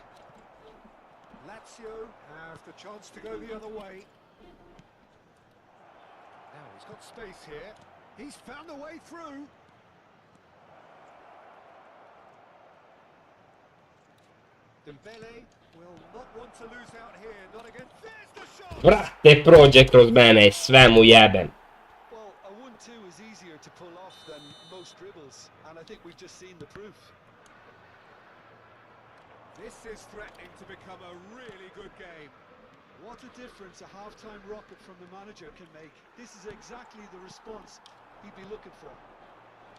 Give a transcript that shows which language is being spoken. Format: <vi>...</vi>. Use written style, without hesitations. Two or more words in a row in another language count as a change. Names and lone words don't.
<en>Lazio have the chance to go the other way. Now he's got space here. He's found a way through. Dembele will not want to lose out here. Not again. There's the shot.</en> <sr>Brate, prođe kroz mene i sve mu jebem.</sr> <en>Well, a 1-2 is easier to pull off than most dribbles, and I think we've just seen the proof. This is threatening to become a really good game. What a difference a half-time rocket from the manager can make. This is exactly the response he'd be looking for.</en>